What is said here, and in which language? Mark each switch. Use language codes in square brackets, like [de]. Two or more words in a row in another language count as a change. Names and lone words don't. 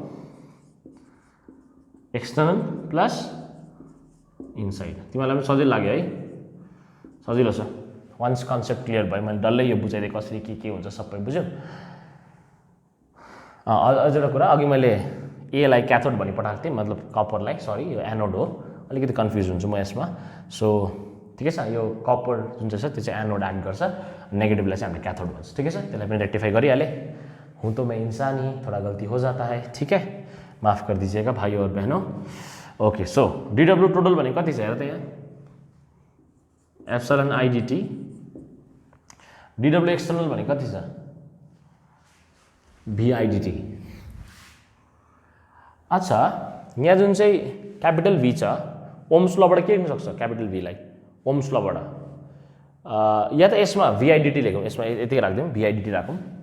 [en] external plus inside [ne] तिमीलाई पनि सजिलो लाग्यो है सजिलो छ [en] once concept clear [ne] भयो मैले डल्लै यो बुझाइदिए कसरी के हुन्छ सबै बुझ्यौ अझ एउटा कुरा अघि मैले A लाई क्याथोड भनि पठाएको थिएँ मतलब कपरलाई सरी यो एनोड हो अलिकति कन्फ्युज हुन्छु म यसमा सो ठिकै छ यो कपर जुन चाहिँ छ त्यो चाहिँ एनोड एक्ट गर्छ नेगेटिभलाई चाहिँ हामीले क्याथोड भन्छ ठिकै छ त्यसलाई पनि रेक्टिफाई गरिहाले हूँ [hi] तो मैं इंसान ही थोड़ा गलती हो जाता है ठीक है माफ कर दीजिएगा भाइयों और बहनों [en] okay so [ne] DW टोटल भने कति छ हेर त यहाँ एप्सिलन IDT DW एक्सटर्नल भने कति छ VIDT अच्छा यहाँ जुन चाहिँ क्यापिटल V छ ओम्स लबाट के लेख्न सक्छ क्यापिटल V लाई ओम्स लबाट या त यसमा VIDT लेखौँ यसमा यतिकै राख्दिउँ VIDT राखौँ